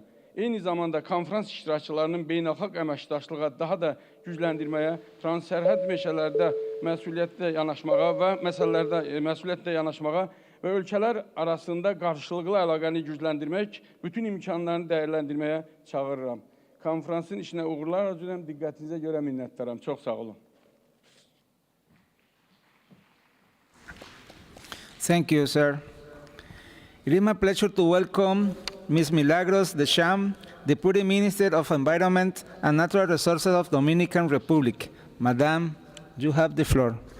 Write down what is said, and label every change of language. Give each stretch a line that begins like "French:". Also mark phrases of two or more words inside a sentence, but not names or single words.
Azerbaijani: Eyni zamanda konferans iştirakçılarının beynəlxalq əməkdaşlığa daha da gücləndirməyə, transsərhəd meşələrdə məsuliyyətlə yanaşmağa və məsələlərdə məsuliyyətlə yanaşmağa və ölkələr arasında qarşılıqlı əlaqəni gücləndirmək, bütün imkanlarını dəyərləndirməyə çağırıram. Konferansın işinə uğurlar arzulayıram, diqqətinizə görə minnətdaram. Çox sağ olun.
English: Thank you, sir. It is my pleasure to welcome Ms. Milagros Deschamps, Deputy Minister of Environment and Natural Resources of Dominican Republic. Madam, you have the floor.